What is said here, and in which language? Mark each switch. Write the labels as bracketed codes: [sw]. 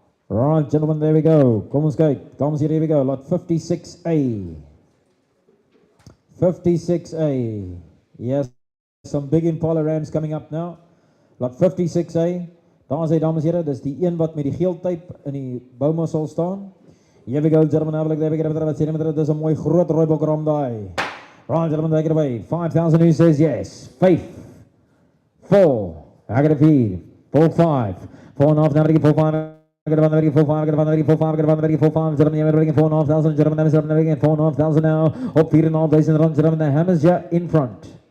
[en] Right, gentlemen, there we go. [af] Kom ons kyk. Dames hier, [en] here we go. [af] Lot 56A. 56A. [en] Yes, some big Impala rams coming up now. [af] Lot 56A. Daar is hy, dames hier. Dis die een wat met die geel type in die bouma sal staan. [en] Here we go, gentlemen. Have a look there. We get up. [af] Dis 'n mooi groot rooibok ram daai. [en] Right, gentlemen, take it away. 5,000 who says yes. 5, 4. I got a 4, 4, 5. 4.5, now 4, 5. I got 4, 5, I got 4, 5, I got 4, 5, gentlemen, you're bringing 4,500, gentlemen, I'm bringing 4,500 now, up 4,500 runs, gentlemen, the hammer's here in front.